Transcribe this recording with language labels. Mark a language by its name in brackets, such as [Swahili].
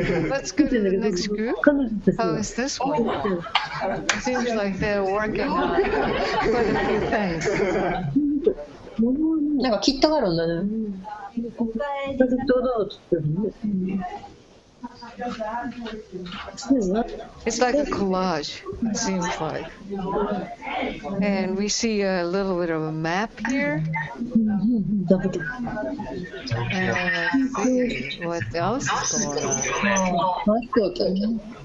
[English] Let's go to the next group. How is this one? Seems like they're working on quite a few things. [Japanese] なんかキットがあるんだね。 [English] It's like a collage, it seems like. And we see a little bit of a map here. And let's see what else is going on.